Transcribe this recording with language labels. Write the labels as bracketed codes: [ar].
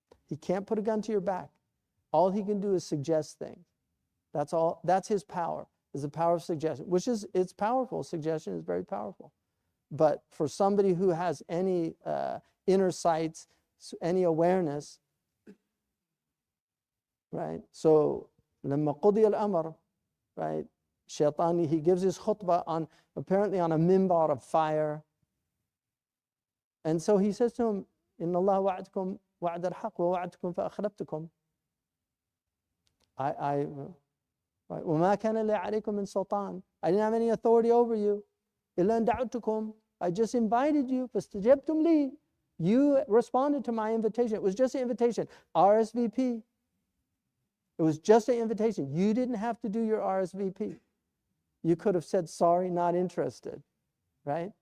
[en] He can't put a gun to your back. All he can do is suggest things. That's all. That's his power, is the power of suggestion, which is, it's powerful. Suggestion is very powerful. But for somebody who has any inner sights, any awareness, right? So, [ar] لما قضي الأمر, right? [en] Shaitan, he gives his khutbah on, apparently on a mimbar of fire. And so he says to him, [ar] إن الله وعدكم وعد الحق ووعدتكم فأخلفتكم. وما كان لي عليكم من سلطان. [en] I didn't have any authority over you. [ar] إلا أن دعوتكم. [en] I just invited you. [ar] فاستجبتم لي. [en] You responded to my invitation. It was just an invitation. RSVP. It was just an invitation. You didn't have to do your RSVP. You could have said, sorry, not interested, right?